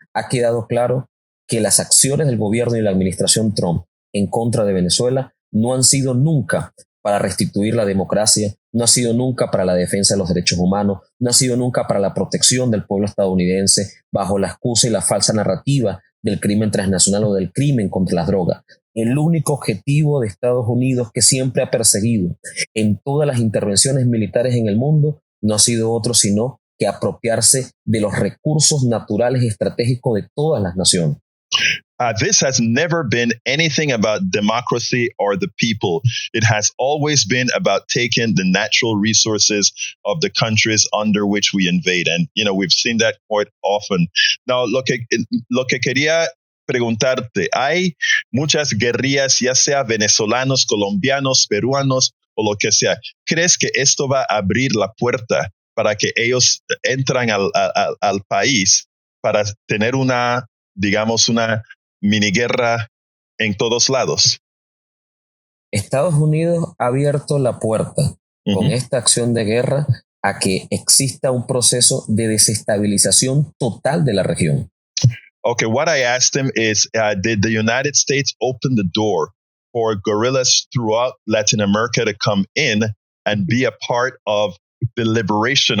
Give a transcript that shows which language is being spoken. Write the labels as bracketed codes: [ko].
[es] Ha quedado claro que las acciones del gobierno y la administración Trump en contra de Venezuela no han sido nunca para restituir la democracia, no ha sido nunca para la defensa de los derechos humanos, no ha sido nunca para la protección del pueblo estadounidense bajo la excusa y la falsa narrativa del crimen transnacional o del crimen contra las drogas. El único objetivo de Estados Unidos que siempre ha perseguido en todas las intervenciones militares en el mundo no ha sido otro sino que apropiarse de los recursos naturales y estratégicos de todas las naciones. [en] This has never been anything about democracy or the people. It has always been about taking the natural resources of the countries under which we invade. And, we've seen that quite often. [es] Now, lo que quería preguntarte, hay muchas guerrillas, ya sea venezolanos, colombianos, peruanos o lo que sea. ¿Crees que esto va a abrir la puerta para que ellos entran al país para tener una mini guerra en todos lados? Estados Unidos ha abierto la puerta con esta acción de guerra a que exista un proceso de desestabilización total de la región. [en] Okay, what I asked him is, did the United States open the door for guerrillas throughout Latin America to come in and be a part of the liberation?